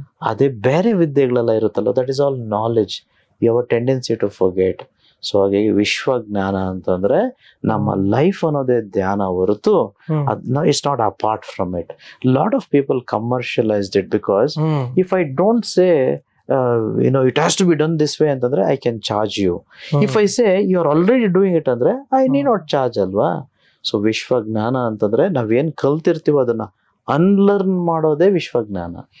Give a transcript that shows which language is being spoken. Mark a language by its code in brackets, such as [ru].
[kn] ಅದೇ ಬೇರೆ ವಿದ್ಯೆಗಳೆಲ್ಲ ಇರುತ್ತಲ್ಲ, [en] That is all knowledge. You have a tendency to forget. [kn] So ಹಾಗಾಗಿ ವಿಶ್ವಜ್ಞಾನ ಅಂತಂದ್ರೆ ನಮ್ಮ ಲೈಫ್ ಅನ್ನೋದೇ ಧ್ಯಾನ ಹೊರತು [en] It's not apart from it. Lot of people commercialized it because if I don't say it has to be done this way ಅಂತಂದ್ರೆ I can charge you. If I say you are already doing it ಅಂದ್ರೆ I need not charge ಅಲ್ವಾ? [kn] So ವಿಶ್ವಜ್ಞಾನ ಅಂತಂದ್ರೆ ನಾವೇನ್ ಕಲ್ತಿರ್ತೀವೋ ಅದನ್ನ unlearn ಮಾಡೋದೇ ವಿಶ್ವಜ್ಞಾನ.